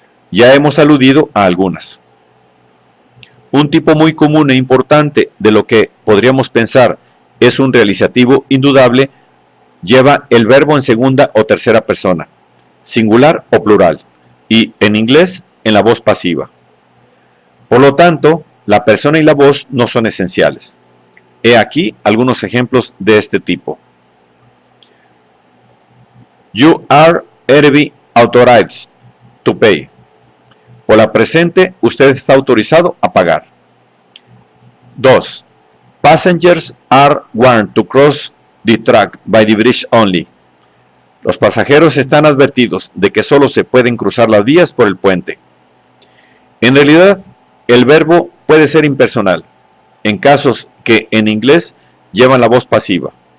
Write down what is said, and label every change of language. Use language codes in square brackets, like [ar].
[es] Ya hemos aludido a algunas. Un tipo muy común e importante de lo que podríamos pensar es un realizativo indudable lleva el verbo en segunda o tercera persona, singular o plural, y en inglés en la voz pasiva. Por lo tanto, la persona y la voz no son esenciales. He aquí algunos ejemplos de este tipo. [en] You are hereby authorized to pay. [es] Por la presente, usted está autorizado a pagar. 2. [en] Passengers are warned to cross the track by the bridge only. [es] Los pasajeros están advertidos de que solo se pueden cruzar las vías por el puente. En realidad, el verbo puede ser impersonal, en casos que en inglés llevan la voz pasiva.